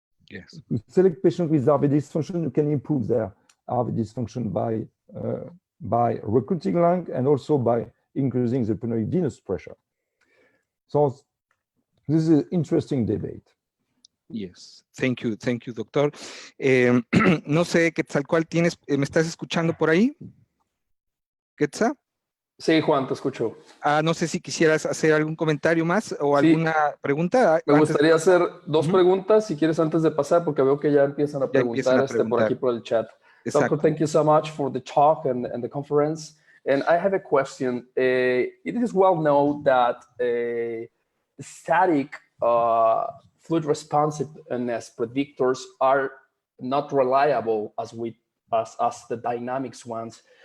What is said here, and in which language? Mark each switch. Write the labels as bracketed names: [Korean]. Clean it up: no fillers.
[English] Yes. To select patients with RV dysfunction, you can improve their RV dysfunction by recruiting lung and also by increasing the pulmonary venous pressure. So this is an interesting debate. Yes, thank you, doctor. [Spanish] No sé, Quetzalcóatl, ¿me estás escuchando por ahí? ¿Quetzal? Sí, Juan, te escucho. No sé si quisieras hacer algún comentario más o alguna pregunta. Me gustaría hacer dos preguntas, si quieres, antes de pasar, porque veo que ya empiezan a preguntar, por aquí por el chat. Exacto. [English] Doctor, thank you so much for the talk and the conference. And I have a question. It is well known that static fluid responsiveness predictors are not reliable as the dynamics ones.